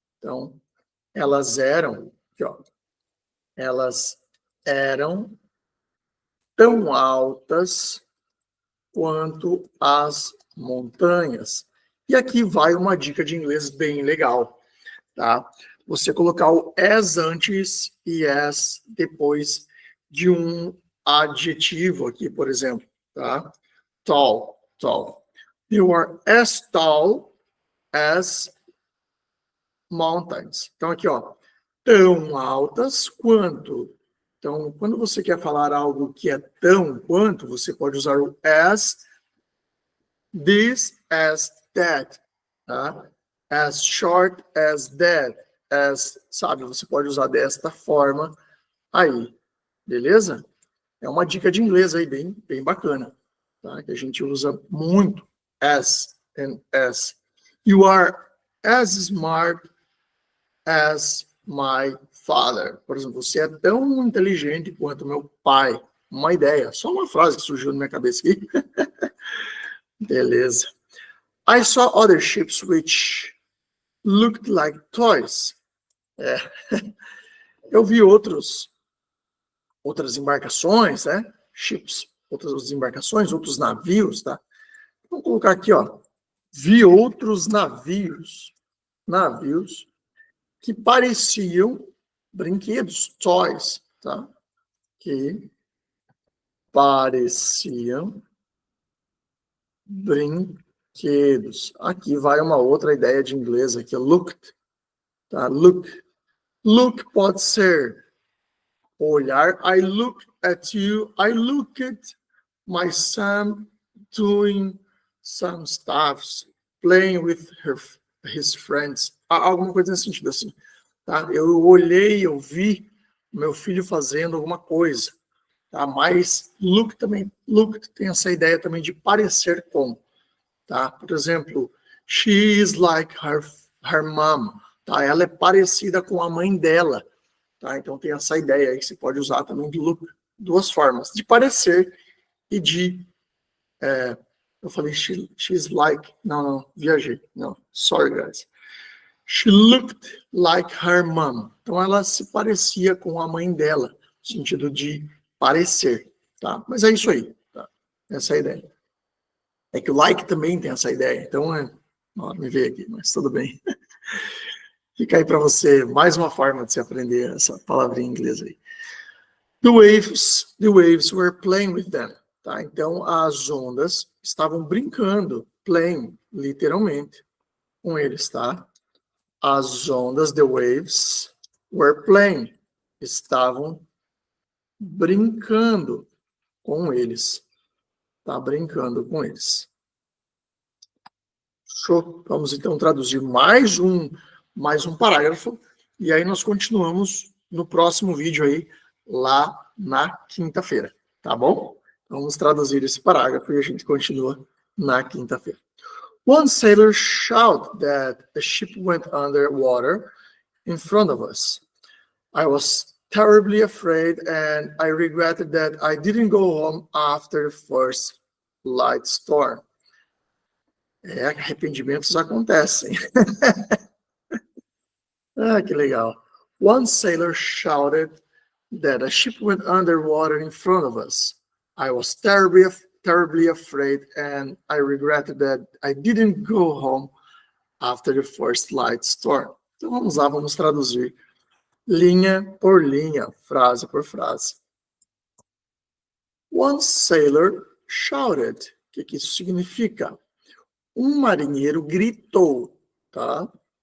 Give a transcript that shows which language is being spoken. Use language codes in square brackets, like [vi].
[pt] Então, elas eram, aqui, ó, elas eram tão altas quanto as montanhas. E aqui vai uma dica de inglês bem legal, tá? Você colocar o as antes e as depois de um adjetivo aqui, por exemplo, tá? [en] Tall, tall. You are as tall as mountains. [pt] Então aqui, ó, tão altas quanto. Então, quando você quer falar algo que é tão quanto, você pode usar o [en] as, this, as, that, [pt] tá? [en] As short as that, as, [pt] sabe? Você pode usar desta forma aí, beleza? É uma dica de inglês aí bem bacana, tá? Que a gente usa muito, as and as. [en] You are as smart as my father. [pt] Por exemplo, você é tão inteligente quanto meu pai. Uma ideia, só uma frase que surgiu na minha cabeça aqui. Beleza. [en] I saw other ships which looked like toys. [pt] Eu vi outras embarcações, né? Ships, outras embarcações, outros navios, tá? Vamos colocar aqui, ó. Vi outros navios que pareciam brinquedos, toys, tá? Que pareciam brinquedos. Aqui vai uma outra ideia de inglês aqui, looked, tá? Look. Look pode ser olhar. [en] I look at you. I look at my son doing some stuff, playing with his friends. [pt] Alguma coisa nesse sentido assim. Tá? Eu olhei, eu vi meu filho fazendo alguma coisa. Tá? Mas look tem essa ideia também de parecer com. Tá? Por exemplo, [en] she is like her mom. [pt] Tá? Ela é parecida com a mãe dela. Tá? Então tem essa ideia aí que você pode usar também de look, duas formas, de parecer e de... eu falei [en] she's like... [pt] Não, viajei. Não, [en] sorry guys. She looked like her mom. [pt] Então ela se parecia com a mãe dela, no sentido de parecer. Tá? Mas é isso aí. Tá? Essa é a ideia. É que o like também tem essa ideia. Então, me veio aqui, mas tudo bem. Fica aí para você mais uma forma de se aprender essa palavrinha em inglês aí. [en] The waves were playing with them. [pt] Tá? Então, as ondas estavam brincando, playing, literalmente, com eles, tá? As ondas, [en] the waves, were playing. [pt] Estavam brincando com eles. Tá? Brincando com eles. Show. Vamos então traduzir mais um parágrafo e aí nós continuamos no próximo vídeo aí, lá na quinta-feira, tá bom? Vamos traduzir esse parágrafo e a gente continua na quinta-feira. [en] One sailor shouted that a ship went under water in front of us. I was terribly afraid and I regretted that I didn't go home after the first light storm. [pt] Arrependimentos acontecem. Que legal. [en] One sailor shouted that a ship went underwater in front of us. I was terribly afraid and I regretted that I didn't go home after the first light storm. [pt] Então vamos lá, vamos traduzir linha por linha, frase por frase. [en] One sailor shouted. [pt] O que isso significa? Um marinheiro gritou, tá?